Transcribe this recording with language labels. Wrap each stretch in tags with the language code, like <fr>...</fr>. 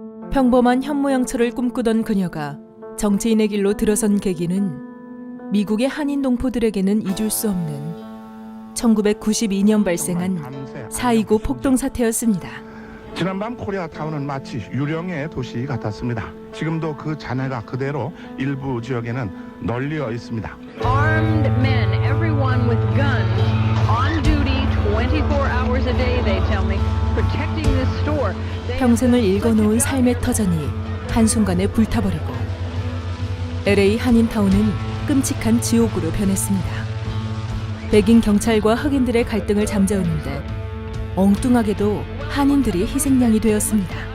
<ko>평범한 현모양처를 꿈꾸던 그녀가 정치인의 길로 들어선 계기는 미국의 한인 동포들에게는 잊을 수 없는 1992년 발생한 4.29 폭동 사태였습니다. 지난밤 코리아타운은 마치 유령의 도시 같았습니다. 지금도 그 잔해가 그대로 일부 지역에는 널려 있습니다.</ko> <en>Armed men, everyone with guns, on duty 24 hours a day, they tell me, protecting this store.</en> <ko>평생을 읽어놓은 삶의 터전이 한순간에 불타버리고 LA 한인타운은 끔찍한 지옥으로 변했습니다. 백인 경찰과 흑인들의 갈등을 잠재웠는데 엉뚱하게도 한인들이 희생양이 되었습니다.</ko>